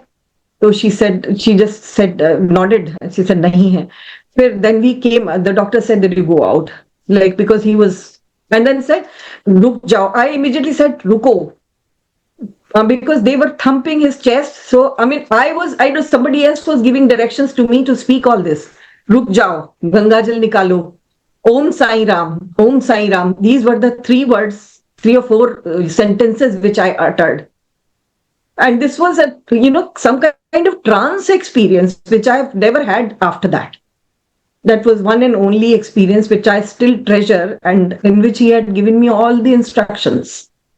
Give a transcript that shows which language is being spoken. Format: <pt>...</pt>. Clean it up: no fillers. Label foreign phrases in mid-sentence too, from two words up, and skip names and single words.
<en>So she just said, nodded, and she said,</en> <hi>nahi hai.</hi> <en>Then we came, the doctor said that you go out, because he was, and then said,</en> <hi>ruk jao.</hi> <en>I immediately said, ruko, because they were thumping his chest. So, I know somebody else was giving directions to me to speak all this.</en> <hi>Ruk jao, Gangajal nikalo, Om Sai Ram, Om Sai Ram.</hi> <en>These were the 3 words, 3 or 4 sentences which I uttered. And this was some kind of trance experience which I've never had after that. That was one and only experience which I still treasure, and in which he had given me all the instructions.</en>